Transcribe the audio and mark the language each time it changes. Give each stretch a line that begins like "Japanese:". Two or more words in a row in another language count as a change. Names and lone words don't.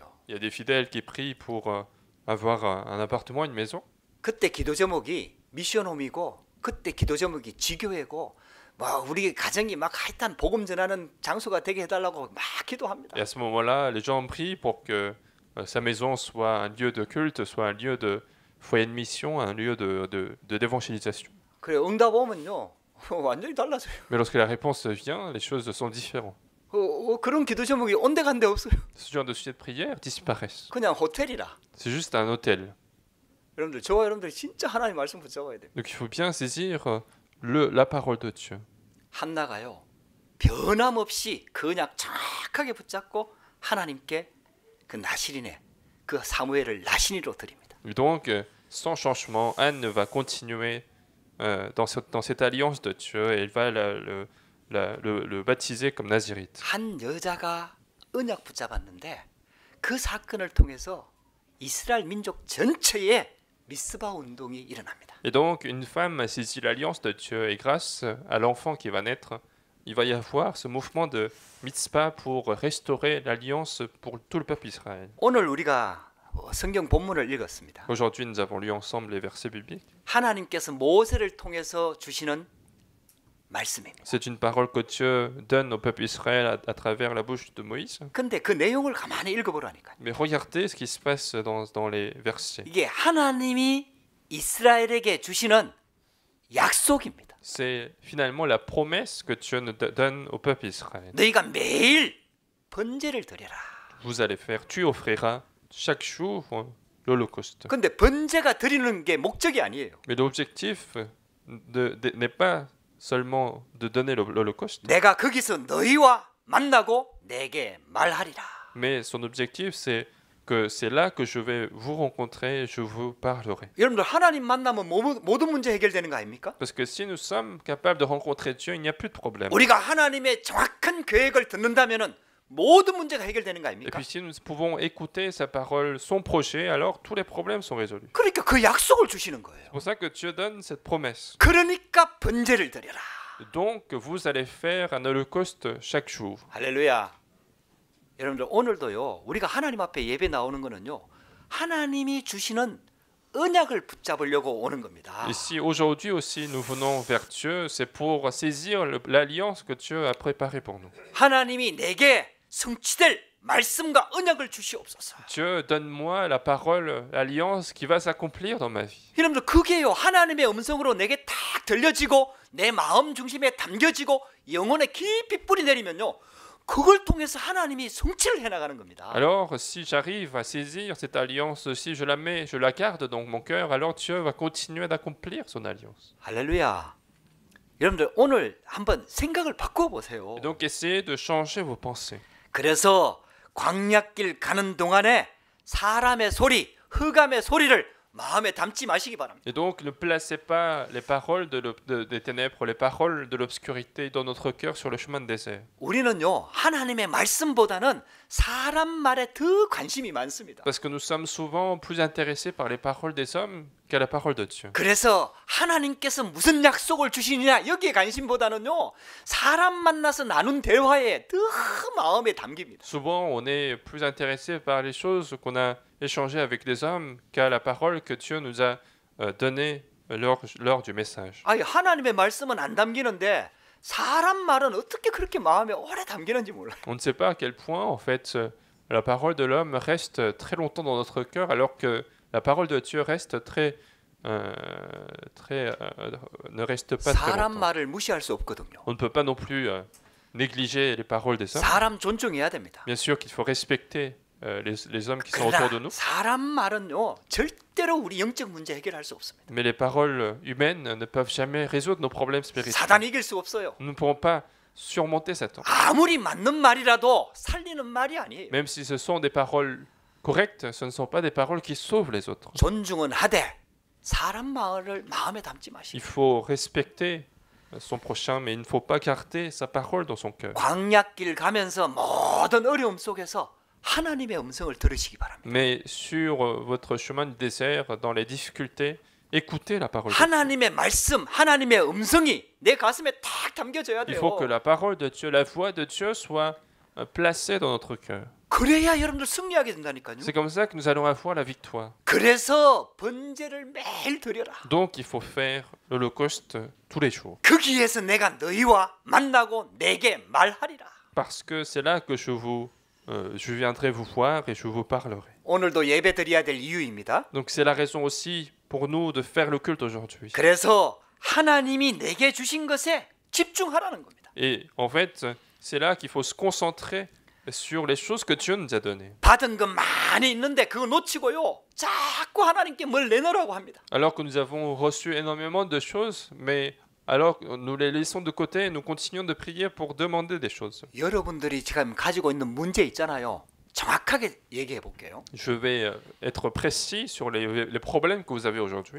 French: Il y a des fidèles qui prient pour avoir un appartement, une maison.
Korean: 그때 기도 제목이 미션홈이고 그때 기도 제목이 지교회고 뭐 우리 가정이 막 하여튼 복음 전하는 장소가 되게 해달라고 막 기도합니다.
French: Et à ce moment-là, les gens prient pour que sa maison soit un lieu de culte, soit un lieu de foyer de mission, un lieu d'évangélisation.
Korean: 그래 응답 오면요 완전히 달라져요.
French: Mais lorsque la réponse vient, les choses sont différentes.
Korean: 그런 기도 제목이 온데간데 없어요.
French: Ce genre de sujet de prière disparaissent.
Korean: 그냥 호텔이라.
French: C'est juste un hôtel.
Korean: 여러분들 저와 여러분들이 진짜 하나님 말씀 붙잡아야 돼요.
French: Donc il faut bien saisir la parole de Dieu.
Korean: 한나가요 변함없이 그 언약 정확하게 붙잡고 하나님께 그 나시린의 그 사무엘을 나신이로 드립니다.
French: Et donc, sans changement, Anne va continuer dans cette alliance de Dieu et elle va le baptiser comme nazirite.
Korean: 한 여자가 언약 붙잡았는데 그 사건을 통해서 이스라엘 민족 전체에 미스바 운동이 일어납니다.
French: Et donc, une femme a saisi l'alliance de Dieu et grâce à l'enfant qui va naître, il va y avoir ce mouvement de mitzvah pour restaurer l'alliance pour tout le peuple Israël.
Korean: 오늘 우리가 성경 본문을 읽었습니다.
French: Aujourd'hui, nous avons lu ensemble les versets bibliques.
Korean: 하나님께서 모세를 통해서 주시는 말씀입니다.
French: C'est une parole que Dieu donne au peuple Israël à travers la bouche de Moïse.
Korean: 근데 그 내용을 가만히 읽어보라니까요.
French: Mais regardez ce qui se passe dans les versets.
Korean: 이게 하나님이 이스라엘에게 주시는 약속입니다.
French: C'est finalement la promesse que Dieu nous donne au peuple Israël.
Korean: 너희가 매일 번제를 드려라.
French: Vous allez faire, tu offriras chaque jour l'Holocauste.
Korean: 근데 번제가 드리는 게 목적이 아니에요.
French: Mais l'objectif n'est pas seulement de donner l'Holocauste,
Korean: 내가 거기서 너희와 만나고 내게 말하리라.
French: mais son objectif c'est que c'est là que je vais vous rencontrer, je vous parlerai.
Korean: 여러분들 하나님 만나면 모든 문제 해결되는 거 아닙니까?
French: Parce que si nous sommes capables de rencontrer Dieu, il n'y a plus de problème.
Korean: 우리가 하나님의 정확한 계획을 듣는다면은 모든 문제가 해결되는 거
French: Et
Korean: 아닙니까?
French: puis si nous pouvons écouter sa parole, son projet, alors tous les problèmes sont résolus.
Korean: 그러니까 그 약속을 주시는 거예요.
French: C'est pour ça que Dieu donne cette promesse.
Korean: 그러니까 번제를 드려라.
French: Donc vous allez faire un holocauste chaque jour.
Korean: 할렐루야. 여러분들 오늘도요. 우리가 하나님 앞에 예배 나오는 거는요. 하나님이 주시는 언약을 붙잡으려고 오는 겁니다.
French: Et si aujourd'hui aussi nous venons vers Dieu, c'est pour saisir l'alliance que Dieu a préparée pour nous.
Korean: 하나님이 내게 성취될 말씀과 언약을 주시옵소서.
French: Dieu, donne-moi la parole, l'alliance qui va s'accomplir dans ma vie.
Korean: 여러분들 그게요. 하나님의 음성으로 내게 딱 들려지고 내 마음 중심에 담겨지고 영혼에 깊이 뿌리 내리면요. 그걸 통해서 하나님이 성취를 해나가는 겁니다.
French: Alors, si j'arrive à saisir cette alliance, si je la mets, je la garde dans mon cœur, alors Dieu va continuer d'accomplir son alliance.
Korean: 할렐루야. 여러분들 오늘 한번 생각을 바꿔 보세요.
French: Et donc, essayez de changer vos pensées.
Korean: 그래서 광야길 가는 동안에 사람의 소리, 흑암의 소리를 마음에 담지 마시기 바랍니다.
French: Et donc, ne placez pas les paroles des ténèbres, les paroles de l'obscurité dans notre cœur sur le chemin de désert.
Korean: 우리는요 하나님의 말씀보다는 사람 말에 더 관심이 많습니다.
French: Parce que nous sommes souvent plus intéressés par les paroles des hommes qu'à la parole de Dieu.
Korean: 그래서 하나님께서 무슨 약속을 주시느냐 여기에 관심보다는요 사람 만나서 나눈 대화에 더 마음에 담깁니다.
French: Souvent, on est plus intéressé par les choses qu'on a échangées avec des hommes qu'à la parole que Dieu nous a donnée lors du message.
Korean: 아니 하나님의 말씀은 안 담기는데 사람 말은 어떻게 그렇게 마음에 오래 담기는지 몰라요.
French: On ne sait pas à quel point, en fait, la parole de l'homme reste très longtemps dans notre cœur, alors que la parole de Dieu reste ne reste pas très
Korean: 사람
French: longtemps.
Korean: 말을 무시할 수 없거든요.
French: On ne peut pas non plus négliger les paroles des hommes.
Korean: 사람 존중해야 됩니다.
French: Bien sûr qu'il faut respecter les hommes qui sont autour de
Korean: 그러나
French: nous,
Korean: 사람 말은요 절대로 우리 영적 문제 해결할 수 없습니다.
French: mais les paroles humaines ne peuvent jamais résoudre nos problèmes spirituels.
Korean: 사단 이길 수 없어요.
French: Nous ne pourrons pas surmonter Satan.
Korean: 아무리 맞는 말이라도 살리는 말이 아니에요.
French: Même si ce sont des paroles correctes, ce ne sont pas des paroles qui sauvent les autres.
Korean: 존중은 하되 사람 말을 마음에 담지
French: Il
Korean: 마시고
French: faut respecter son prochain, mais il ne faut pas garder sa parole dans son cœur.
Korean: 광야길 가면서 모든 어려움 속에서 하나님의 음성을 들으시기 바랍니다.
French: Mais sur votre chemin du désert, dans les difficultés, écoutez la parole de Dieu.
Korean: 하나님의 말씀, 하나님의 음성이 내 가슴에 딱 담겨져야
French: Il
Korean: 돼요.
French: faut que la parole de Dieu, la voix de Dieu soit placée dans notre cœur.
Korean: 그래야 여러분들 승리하게 된다니까요.
French: C'est comme ça que nous allons avoir la victoire.
Korean: 그래서 번제를 매일 드려라.
French: Donc il faut faire l'holocauste tous les jours.
Korean: 거기에서 내가 너희와 만나고 내게 말하리라.
French: Parce que c'est là que je viendrai vous voir et je vous parlerai.
Korean: 오늘도 예배 드려야 될 이유입니다.
French: Donc c'est la raison aussi pour nous de faire le culte aujourd'hui.
Korean: 그래서 하나님이 내게 주신 것에 집중하라는 겁니다.
French: Et en fait, c'est là qu'il faut se concentrer sur les choses que Dieu nous a données.
Korean: 받은 것 많이 있는데 그거 놓치고요. 자꾸 하나님께 뭘 내놓으라고 합니다.
French: Alors que nous avons reçu énormément de choses, mais alors nous les laissons de côté et nous continuons de prier pour demander des choses.
Korean: 여러분들이 지금 가지고 있는 문제 있잖아요. 정확하게 얘기해 볼게요.
French: Je vais être précis sur les problèmes que vous avez aujourd'hui.